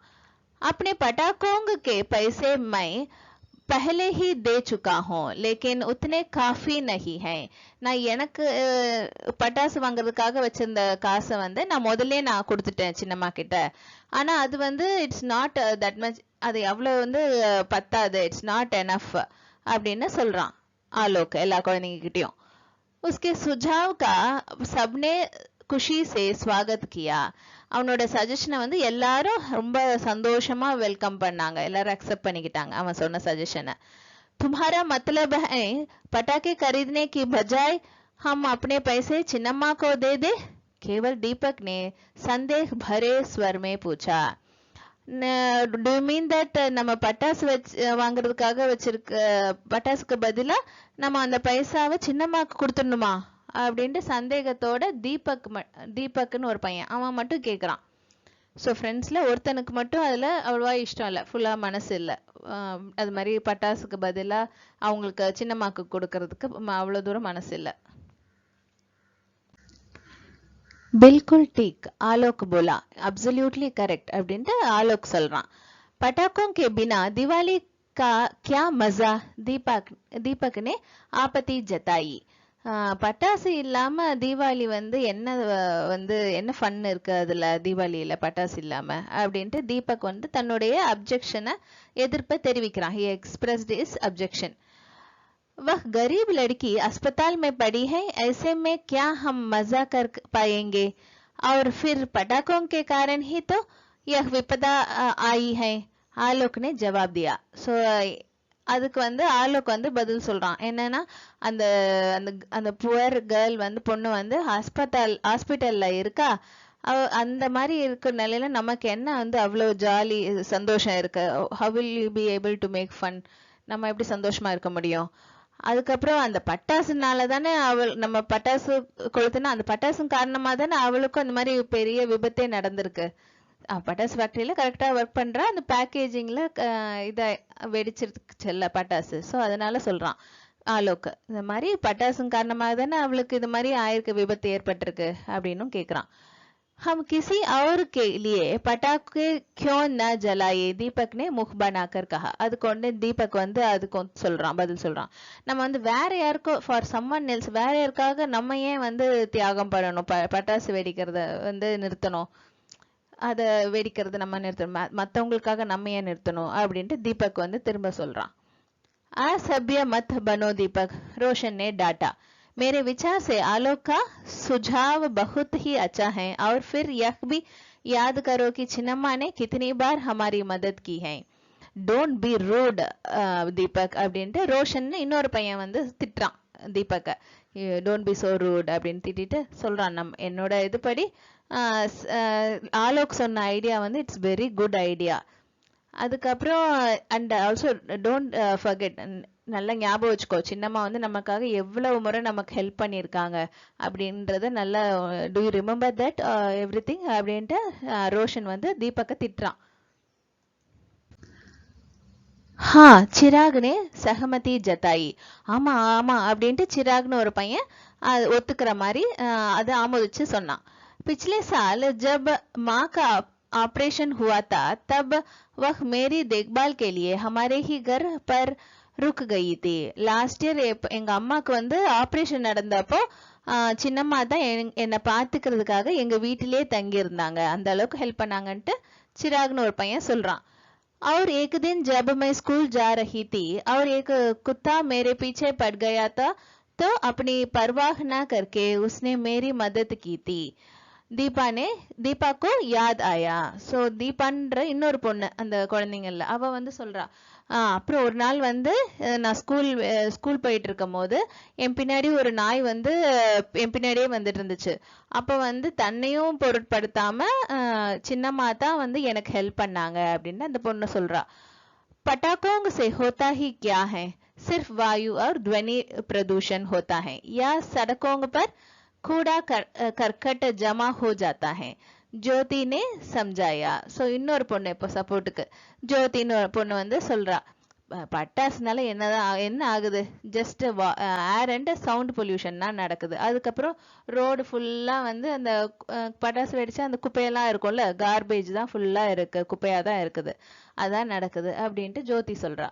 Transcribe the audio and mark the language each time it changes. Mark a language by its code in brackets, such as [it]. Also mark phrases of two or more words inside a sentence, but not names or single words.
[hi] अपने पटाखों के पैसे मैं पहले ही दे चुका हूँ लेकिन उतने काफी नहीं है. [ta] நான் எனக்கு பட்டாசு வாங்குறதுக்காக வச்சிருந்த காசை வந்து நான் கொடுத்துட்டேன் சின்னம்மா கிட்ட. ஆனா அது வந்து [en] it's not that much, [ta] அது எவ்வளவு வந்து பத்தாது, [en] it's not enough [ta] அப்படின்னு சொல்றான் ஆலோக் எல்லா குழந்தைங்க கிட்டயும். [hi] उसके सुझाव का सबने खुशी से स्वागत किया. [ta] அவனோட சஜஷனை வந்து எல்லாரும் ரொம்ப சந்தோஷமா வெல்கம் பண்ணாங்க, எல்லாரும் அக்செப்ட் பண்ணிக்கிட்டாங்க அவன் சொன்ன சஜஷனை. [hi] तुम्हारा मतलब है पटाखे खरीदने की बजाय हम अपने पैसे चिन्नम्मा को दे दे? केवल दीपक ने संदेह भरे स्वर में पूछा. [en] Do you mean that [ta] நம்ம பட்டாசு வாங்குறதுக்காக வச்சிருக்க பட்டாசுக்கு பதிலா நம்ம அந்த பைசாவை சின்னம்மாக்கு கொடுத்துடணுமா அப்படின்ட்டு சந்தேகத்தோட தீபக்னு ஒரு பையன் அவன் மட்டும் கேக்குறான். ஸோ ஃப்ரெண்ட்ஸில் ஒருத்தனுக்கு மட்டும் அதில் அவ்வளோவா இஷ்டம் இல்லை, ஃபுல்லாக மனசு இல்லை. அது மாதிரி பட்டாசுக்கு பதிலாக அவங்களுக்கு சின்னம்மாக்கு கொடுக்கறதுக்கு அவ்வளோ தூரம் மனசு இல்லை. [hi] बिल्कुल ठीक, आलोक बोला. [en] absolutely correct [ta] அப்படின்ட்டு ஆலோக் சொல்றான். [hi] पटाखों के बिना दिवाली का क्या मजा, दीपक ने आपत्ति जताई. [ta] பட்டாசு இல்லாம தீபாவளி வந்து என்ன ஃபன் இருக்கு அதுல, தீபாவளியில பட்டாசு இல்லாம அப்படின்ட்டு தீபக் வந்து தன்னுடைய அப்ஜெக்ஷனை எதிர்ப்பை தெரிவிக்கிறான். [en] he expressed his objection. [hi] वह गरीब लड़की अस्पताल में पड़ी है, ऐसे में क्या हम मजा कर पाएंगे, और फिर पटाखों के कारण ही तो यह विपदा आई है, आलोक ने जवाब दिया. [ta] सो அதுக்கு வந்து ஆலோக் வந்து பதில் சொல்றான். என்னன்னா அந்த அந்த அந்த [en] poor girl [ta] வந்து பொண்ணு வந்து ஹாஸ்பிட்டல்ல இருக்கா, அந்த மாதிரி இருக்கிற நிலையில நமக்கு என்ன வந்து அவ்வளவு ஜாலி சந்தோஷம் இருக்கு, [en] how will you be able to make fun, [ta] நம்ம எப்படி சந்தோஷமா இருக்க முடியும். அதுக்கப்புறம் அந்த பட்டாசுனால தானே நம்ம பட்டாசு கொளுத்துனா அந்த பட்டாசு காரணமா தானே அவளுக்கும் அந்த மாதிரி பெரிய விபத்தே நடந்திருக்கு. பட்டாசு ஃபேக்டரியில கரெக்டா ஒர்க் பண்றா, அந்த பேக்கேஜிங்ல இதை வெடிச்சிருச்சுல்ல பட்டாசு. ஸோ அதனால சொல்றான் ஆலோக், இந்த மாதிரி பட்டாசு காரணமாக தானே அவளுக்கு இது மாதிரி ஆயிருக்கு, விபத்து ஏற்பட்டிருக்கு அப்படின்னும் கேட்கிறான். [hi] हम किसी और के लिए पटाखे क्यों न जलाए, दीपक ने मुख बनाकर कहा. [ta] அதுக்கு உடனே தீபக் வந்து அதுக்கு பதில் சொல்றான். நம்ம வந்து வேற யாருக்கோ, [en] for someone else, [ta] வேற யாருக்காக நம்ம ஏன் வந்து தியாகம் பண்ணணும், பட்டாசு வெடிக்கிறத வந்து நிறுத்தணும், அதை வெடிக்கிறது நம்ம நிறுத்தணும், மற்றவங்களுக்காக நம்ம ஏன் நிறுத்தணும் அப்படின்ட்டு தீபக் வந்து திரும்ப சொல்றான். [hi] असभ्य मत बनो दीपक, रोशन ने डांटा. मेरे विचार से आलोक का सुझाव बहुत ही अच्छा है, और फिर यह भी याद करो कि चिन्नम्मा ने कितनी बार हमारी मदद की है. [en] don't be rude [ta] दीपक அப்படின்ட்டு ரோஷன் இன்னொரு பையன் வந்து திட்டுறான் தீபக்க. [en] don't be so rude [ta] அப்படின்னு திட்டிட்டு சொல்றான், என்னோட இதுபடி ஆலோக் சொன்ன ஐடியா வந்து [en] it's very good idea. [ta] அதுக்கப்புறம் [en] and also don't forget, [ta] நல்லா ஞாபகம் வச்சுக்கோ, சின்னம்மா வந்து நமக்காக எவ்வளவு முறை நமக்கு ஹெல்ப் பண்ணியிருக்காங்க அப்படின்றத நல்லா, [en] do you remember that every thing [ta] அப்படின்ட்டு ரோஷன் வந்து தீபக்கை திட்டுறான். [hi] हाँ, चिराग ने सहमति जताई. [ta] ஆமா ஆமா அப்படின்ட்டு சிராக்னு ஒரு பையன் ஒத்துக்கிற மாதிரி அதை ஆமோதிச்சு சொன்னான். [hi] पिछले साल जब माँ का ऑपरेशन हुआ था, तब वह मेरी देखभाल के लिए हमारे ही घर पर रुक गई थी. [en] last year [ta] எங்க அம்மாக்கு வந்து ஆப்ரேஷன் நடந்தப்போ சின்னம்மா தான் என்னை பார்த்துக்கிறதுக்காக எங்க வீட்டிலேயே தங்கி இருந்தாங்க, அந்த அளவுக்கு ஹெல்ப் பண்ணாங்கன்ட்டு சிராக்னு ஒரு பையன் சொல்றான். [hi] और एक दिन जब मैं स्कूल जा रही थी और एक कुत्ता मेरे पीछे पड़ गया था, तो अपनी परवाह न करके उसने मेरी मदद की थी. दीपा को याद आया. [ta] ஸோ தீபான்ற இன்னொரு பொண்ணு அந்த குழந்தைங்கள்ல அவ வந்து சொல்றா, அப்புறம் ஒரு நாள் வந்து நான் ஸ்கூல் போயிட்டு இருக்கும் போது என் பின்னாடி ஒரு நாய் வந்து என் பின்னாடியே வந்துட்டு இருந்துச்சு. அப்ப வந்து தன்னையும் பொருட்படுத்தாம சின்னம்மா தான் வந்து எனக்கு ஹெல்ப் பண்ணாங்க அப்படின்னு அந்த பொண்ணு சொல்றா. [hi] पटाखों से होता ही क्या है, सिर्फ वायु और ध्वनि प्रदूषण होता है, या सड़कों पर कूड़ा करकट जमा हो जाता है, ஜோதி ने समझाया. [ta] ஸோ இன்னொரு பொண்ணு இப்போ சப்போர்ட்டுக்கு ஜோதின்னு ஒரு பொண்ணு வந்து சொல்றா, பட்டாசுனால என்ன ஆகுது, [en] just air and sound pollution [ta] தான் நடக்குது. அதுக்கப்புறம் ரோடு ஃபுல்லா வந்து அந்த பட்டாசு வெடிச்சா அந்த குப்பையெல்லாம் இருக்கும்ல, கார்பேஜ் தான் ஃபுல்லா இருக்கு, குப்பையா தான் இருக்குது, அதான் நடக்குது அப்படின்ட்டு ஜோதி சொல்றா.